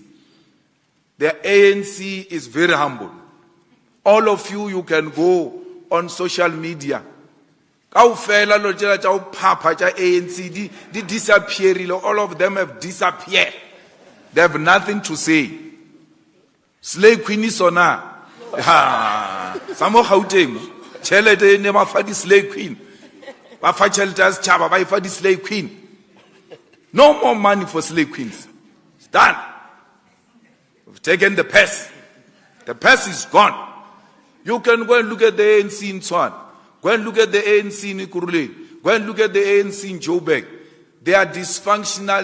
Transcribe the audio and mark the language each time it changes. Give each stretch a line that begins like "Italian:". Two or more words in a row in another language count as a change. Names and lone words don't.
English: The ANC is very humble. All of you can go on social media. All of them have disappeared. They have nothing to say. Slay Queenie Sona. Samo Gauteng.
Southern Sotho: Chelete ne ba fa di-
English: slave queen.
Southern Sotho: Ba fa chelete ya setjhaba, ba e fa di-
English: slave queen. No more money for slave queens. It's done. We've taken the purse. The purse is gone. You can go and look at the ANC in Tshwane. Go and look at the ANC in Ekurhuleni. Go and look at the ANC in Joburg. They are dysfunctional.